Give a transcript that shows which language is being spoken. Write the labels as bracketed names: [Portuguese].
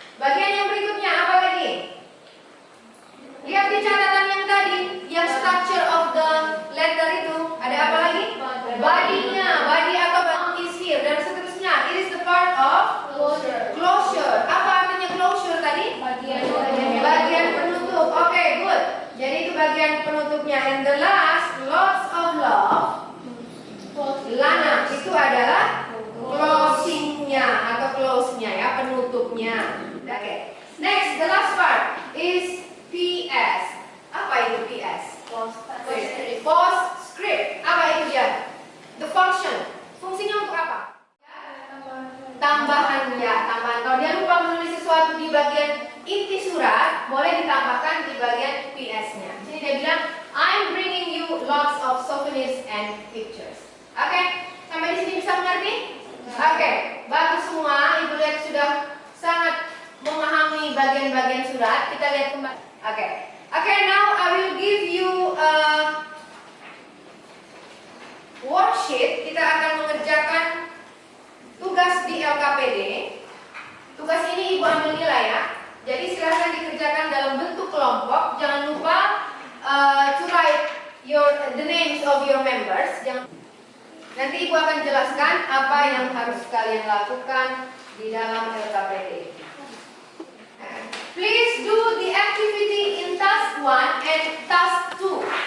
[Indonesian] Bagian yang berikutnya apa lagi? Lihat di catatan yang tadi, yang [English] structure of the letter [Indonesian] itu ada apa lagi? Body-nya, body atau is here dan seterusnya. [English] It is the part of closure. [Indonesian] Apa artinya closure tadi? Bagian penutup. [English] Oke, good. [Indonesian] Jadi itu bagian penutupnya. [English] And the last, lots of love. [Indonesian] Lana itu adalah closing-nya atau close-nya ya, penutupnya. [English] Oke. Next, the last part is PS. [Indonesian] Apa itu PS? Postscript. Apa itu dia? [English] The function. [Indonesian] Fungsinya untuk apa? Tambahan ya, tambahan. Kalau dia lupa menulis sesuatu di bagian inti surat, boleh ditambahkan di bagian PS-nya. Di sini dia bilang, [English] I'm bringing you lots of souvenirs and pictures. [Indonesian] Oke, sampai di sini bisa mengerti? Oke, bagus semua. Ibu lihat sudah sangat memahami bagian-bagian surat. Kita lihat kembali. [English] Oke, now I will give you a worksheet. [Indonesian] Kita akan mengerjakan tugas di LKPD. Tugas ini ibu ambil nilai ya. Jadi silahkan dikerjakan dalam bentuk kelompok. Jangan lupa [English] to write the names of your members. [Indonesian] Nanti ibu akan jelaskan apa yang harus kalian lakukan di dalam LKPD. [English] Please do the activity in task 1 and task 2.